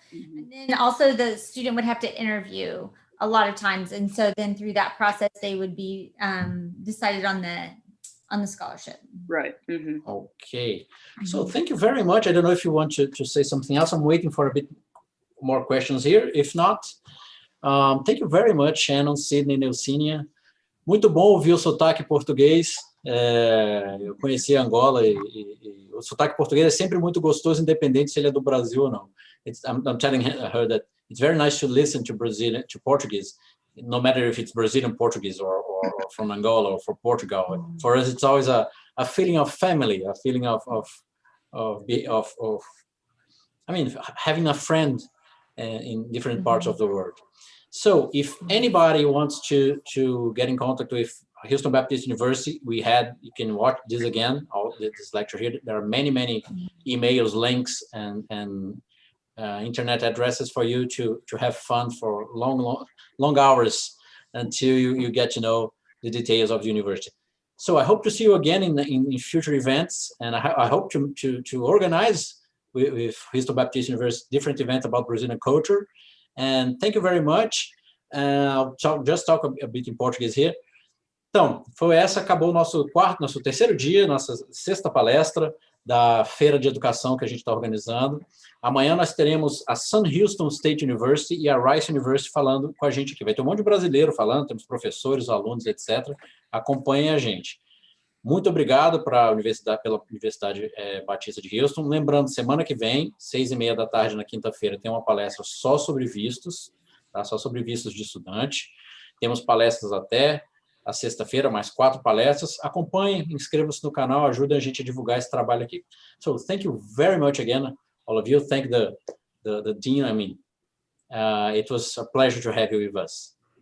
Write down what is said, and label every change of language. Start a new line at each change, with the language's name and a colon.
English: And then also the student would have to interview a lot of times. And so then through that process, they would be decided on the scholarship. Right. Okay. So thank you very much. I don't know if you want to say something else. I'm waiting for a bit more questions here. If not, thank you very much, Shannon, Sydney, Neucínia.
Portuguese: Muito bom ouvir o sotaque português. Eu conheci Angola e o sotaque português é sempre muito gostoso, independente se ele é do Brasil ou não.
English: I'm telling her that it's very nice to listen to Portuguese, no matter if it's Brazilian Portuguese or from Angola or from Portugal. For us, it's always a feeling of family, a feeling of I mean, having a friend in different parts of the world. So if anybody wants to get in contact with Houston Baptist University, you can watch this again, this lecture here. There are many emails, links, and internet addresses for you to have fun for long hours until you get to know the details of the university. So I hope to see you again in future events, and I hope to organize with Houston Baptist University different events about Brazilian culture. And thank you very much. I'll just talk a bit in Portuguese here.
Portuguese: Então, acabou o nosso terceiro dia, nossa sexta palestra da Feira de Educação que a gente está organizando. Amanhã nós teremos a Sun Houston State University e a Rice University falando com a gente aqui. Vai ter um monte de brasileiro falando, temos professores, alunos, etc. Acompanhem a gente. Muito obrigado pela Universidade Batista de Houston. Lembrando, semana que vem, 6h30 da tarde, na quinta-feira, tem uma palestra só sobre vistos, tá? Só sobre vistos de estudante. Temos palestras até a sexta-feira, mais 4 palestras. Acompanhem, inscrevam-se no canal, ajudem a gente a divulgar esse trabalho aqui.
English: So, thank you very much again, all of you. Thank the dean. I mean, it was a pleasure to have you with us.